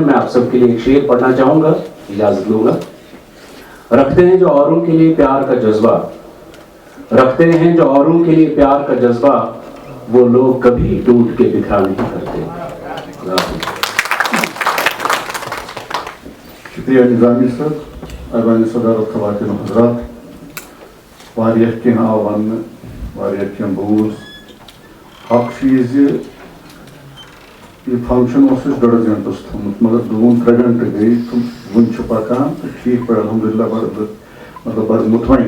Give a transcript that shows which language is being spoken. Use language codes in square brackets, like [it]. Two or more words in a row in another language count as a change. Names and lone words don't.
[ur] میں آپ سب کے لیے ایک شعر پڑھنا چاہوں گا, اجازت لوں گا. رکھتے ہیں جو اوروں کے لیے پیار کا جذبہ, رکھتے ہیں جو اوروں کے لیے پیار کا جذبہ, وہ لوگ کبھی ٹوٹ کے بکھرا نہیں کرتے. شکریہ نظامی صاحب. ایوان صدارت خواتین و حضرات, [ks] واریاہ کینٛہہ آو وننہٕ, واریاہ کینٛہہ بوٗز. حق چھُ یہِ زِ یہِ فنٛکشن اوس اَسہِ 1.5 گنٹس تھوٚمُت, مگر 2-3 گنٹہٕ گٔے تہٕ وُنہِ چھُ پکان تہٕ ٹھیٖک پٲٹھۍ الحمدُاللہ بڑٕ مطمئن.